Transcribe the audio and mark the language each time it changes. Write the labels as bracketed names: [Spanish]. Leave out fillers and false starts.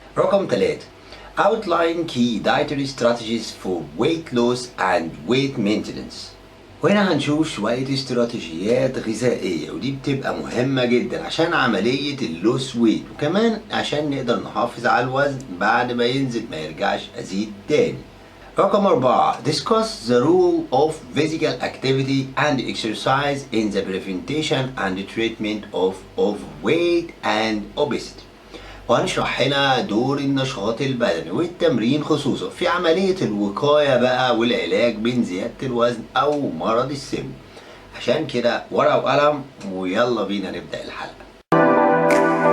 [Arabic] رقم 3 [English] Outline key dietary strategies for weight loss and weight maintenance. [Arabic] وهنا هنشوف شوية استراتيجيات غذائية، ودي بتبقى مهمة جدا عشان عملية اللوس ويت، وكمان عشان نقدر نحافظ على الوزن بعد ما ينزل ما يرجعش أزيد تاني. رقم 4 [English] Discuss the role of physical activity and exercise in the prevention and treatment of overweight and obesity. [Arabic] وهنشرح هنا دور النشاط البدني والتمرين خصوصا في عملية الوقاية بقى والعلاج من زيادة الوزن أو مرض السمنة. عشان كده ورقة وقلم ويلا بينا نبدأ الحلقة.